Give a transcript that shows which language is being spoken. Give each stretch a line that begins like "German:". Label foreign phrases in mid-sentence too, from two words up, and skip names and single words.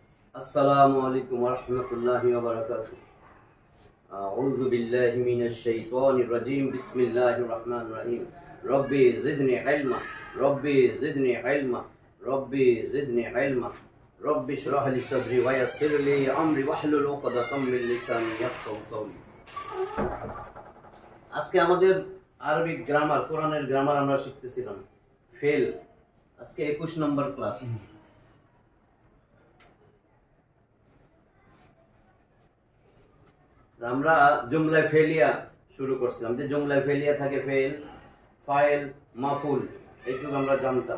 Arabic: السلام عليكم ورحمة الله وبركاته. أعوذ بالله من الشيطان الرجيم. بسم الله الرحمن الرحيم. رب زدني علما، رب زدني علما، رب زدني علما، رب اشرح لي صدري ويسر لي أمري واحلل عقدة من لساني يفقهوا قولي.
Bangla: আজকে আমাদের
English: Arabic grammar,
Bangla: কোরআনের গ্রামার আমরা শিখতেছিলাম। ফেল, আজকে 21 নম্বর ক্লাস। আমরা
Arabic: جملة فعلية
Bangla: শুরু করছিলাম, যে
Arabic: جملة فعلية
Bangla: থাকে
Arabic: فعل، فاعل، مفعول,
Bangla: এইটুকু আমরা জানতাম।